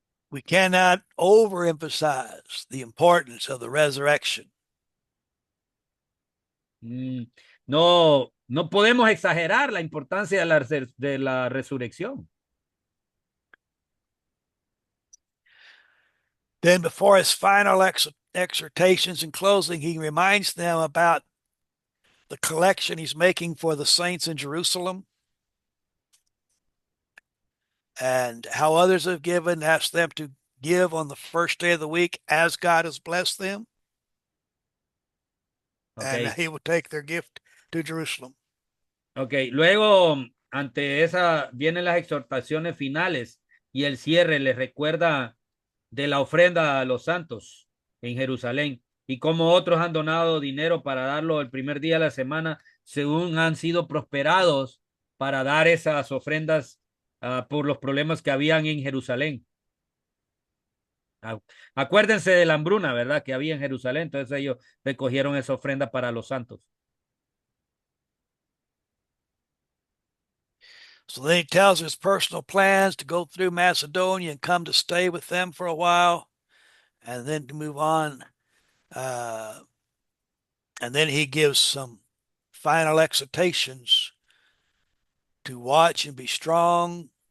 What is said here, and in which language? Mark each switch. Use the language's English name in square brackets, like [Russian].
[English] We cannot overemphasize the importance of the resurrection. [Spanish] No podemos exagerar la importancia de la resurrección. [English] Then before his final exhortations in closing, he reminds them about the collection he's making for the saints in Jerusalem and how others have given, asks them to give on the first day of the week as God has blessed them. Okay. And he will take their gift to Jerusalem. [Spanish] Ok, luego ante esa vienen las exhortaciones finales y el cierre les recuerda de la ofrenda a los santos. en Jerusalén, y como otros han donado dinero para darlo el primer día de la semana, según han sido prosperados para dar esas ofrendas por los problemas que habían en Jerusalén. Acuérdense de la hambruna, ¿verdad? Que había en Jerusalén, entonces ellos recogieron esa ofrenda para los santos. [English] So then he tells his personal plans to go through Macedonia and come to stay with them for a while, and then to move on. And then he gives some final exhortations to watch and be strong.